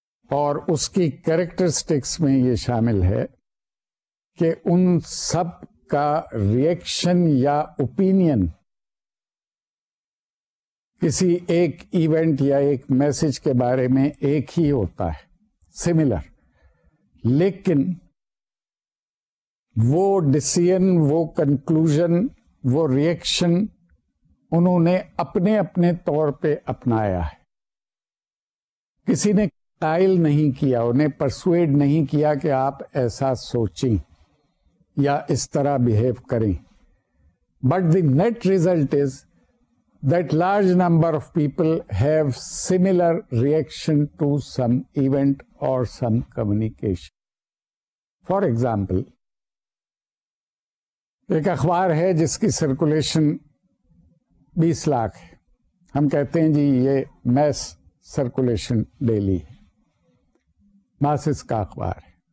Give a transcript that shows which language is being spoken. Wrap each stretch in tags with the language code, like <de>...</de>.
<ur>اور اس کی کریکٹرسٹکس میں یہ شامل ہے کہ ان سب کا ریئیکشن یا اوپینین کسی ایک ایونٹ یا ایک میسج کے بارے میں ایک ہی ہوتا ہے، سملر، لیکن وہ ڈیسیژن، وہ کنکلوژن، وہ ریئیکشن انہوں نے اپنے اپنے طور پہ اپنایا ہے. کسی نے قائل نہیں کیا، انہیں پرسویڈ نہیں کیا کہ آپ ایسا سوچیں یا اس طرح بہیو کریں.</ur> <en>But the net result is that large number of people have similar reaction to some event or some communication. For example,</en> <ur>ایک اخبار ہے جس کی سرکولیشن 20 لاکھ ہے. ہم کہتے ہیں جی یہ میس سرکولیشن ڈیلی ہے، ماسس کا اخبار ہے.</ur>